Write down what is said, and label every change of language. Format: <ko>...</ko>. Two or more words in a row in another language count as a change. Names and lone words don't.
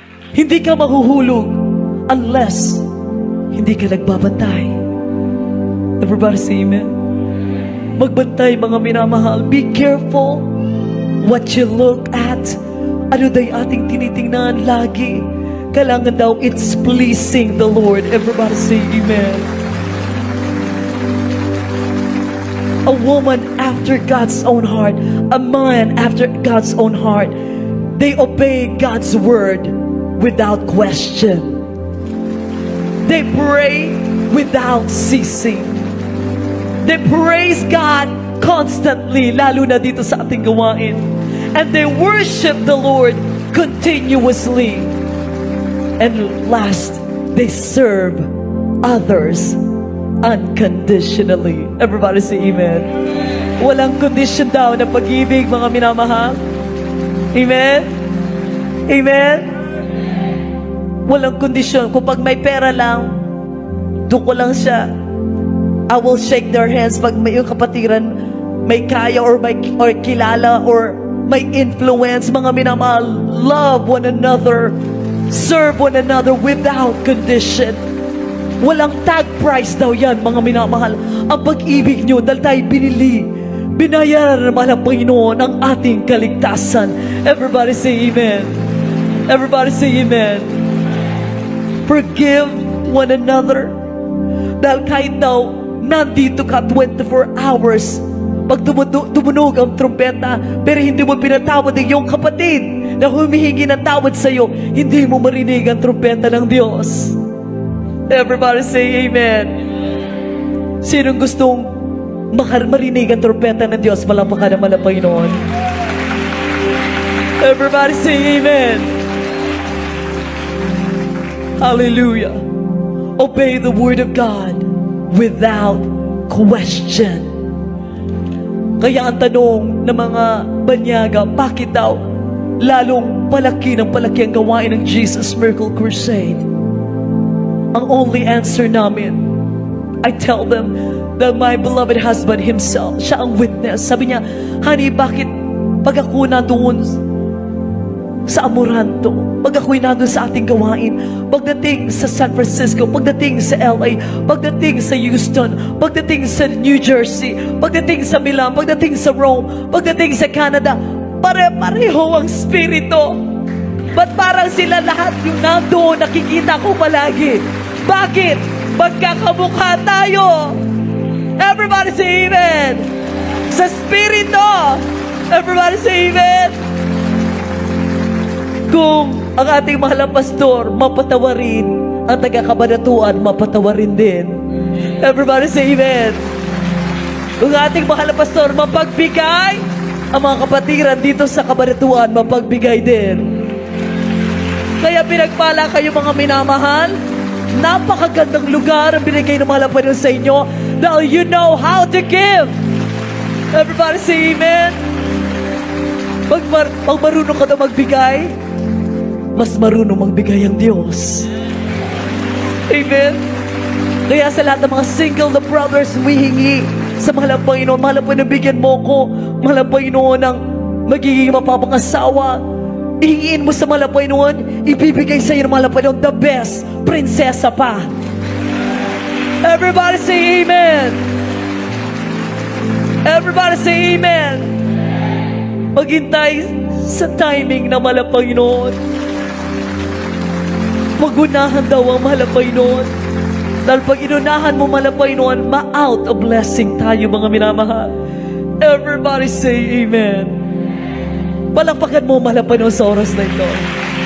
<tl>Hindi ka mahuhulog unless hindi ka nagbabantay.</tl> <en>Everybody say amen.</en> <tl>Magbantay mga minamahal.</tl> <en>Be careful what you look at.</en> <tl>Ano da'y ating tinitingnan lagi? Kailangan daw</tl> <en>it's pleasing the Lord. Everybody say amen. A woman after God's own heart, a man after God's own heart, they obey God's word without question. They pray without ceasing. They praise God constantly,</en> <tl>lalo na dito sa ating gawain.</tl> <en>And they worship the Lord continuously. And last, they serve others unconditionally. Everybody say amen.</en> <tl>Walang condition daw na pag-ibig, mga minamahal. Amen? Amen? Walang condition. Kung pag may pera lang, doon ko lang siya.</tl> <en>I will shake their hands.</en> <tl>Pag may yung kapatiran, may kaya or kilala or may influence, mga minamahal,</tl> <en>love one another, serve one another without condition.</en> <tl>Walang tag price daw yan, mga minamahal. Ang pag-ibig nyo, dahil tayo binili, binayaran ng mahal ang Panginoon ang ating kaligtasan.</tl> <en>Everybody say amen. Everybody say amen. Forgive one another.</en> <tl>Dahil kahit daw nandito ka 24 hours, pag tumunog ang trumpeta, pero hindi mo pinatawad ang iyong kapatid na humihingi ng tawad sa iyo, hindi mo marinig ang trumpeta ng Diyos.</tl> <en>Everybody say amen.</en> <tl>Sinong gustong marinig ang trumpeta ng Diyos? Malapakan naman ang Panginoon.</tl> <en>Everybody say amen. Hallelujah. Obey the word of God without question.</en> <tl>Kaya ang tanong ng mga banyaga, bakit daw lalong palaki ng palaki ang gawain ng Jesus Miracle Crusade?</tl> <en>Ang only answer namin, I tell them that my beloved husband himself,</en> <tl>siya ang witness. Sabi niya, honey, bakit pag ako nandoon sa Amoranto, pag ako'y nandun sa ating gawain, pagdating sa San Francisco, pagdating sa LA, pagdating sa Houston, pagdating sa New Jersey, pagdating sa Milan, pagdating sa Rome, pagdating sa Canada, pare-pareho ang spirito. Ba't parang sila lahat yung nandoon, nakikita ko palagi? Bakit? Magkakamukha tayo.</tl> <en>Everybody say amen.</en> <tl>Sa spirito.</tl> <en>Everybody say amen.</en> <tl>Kung ang ating mahal na pastor mapatawarin, ang taga-kabanatuan mapatawarin din.</tl> <en>Everybody say amen.</en> <tl>Kung ating mahal na pastor mapagbigay, ang mga kapatiran dito sa kabanatuan mapagbigay din. Kaya pinagpala kayo mga minamahal. Napakagandang lugar ang binigay ng mahal na Panginoon sa inyo dahil</tl> <en>you know how to give. Everybody say amen.</en> <tl>Pag marunong ka na magbigay, mas marunong magbigay ang Diyos. Amen. Kaya sa lahat ng mga single na brothers, humihingi sa mahal na Panginoon, mahal na Panginoon, bigyan mo ko, mahal na Panginoon, ng magiging mapapangasawa. Ihingiin mo sa mahal na Panginoon, ibibigay sa iyo ng mahal na Panginoon</tl> <en>the best,</en> <tl>prinsesa pa.</tl> <en>Everybody say amen. Everybody say amen.</en> <tl>Maghintay sa timing ng mahal na Panginoon. Magunahan daw ang mahal na Panginoon. Dahil pag inunahan mo mahal na Panginoon, ma-out a blessing tayo mga minamahal.</tl> <en>Everybody say amen.</en> <tl>Palakpakan mo mahal na Panginoon sa oras na ito.</tl>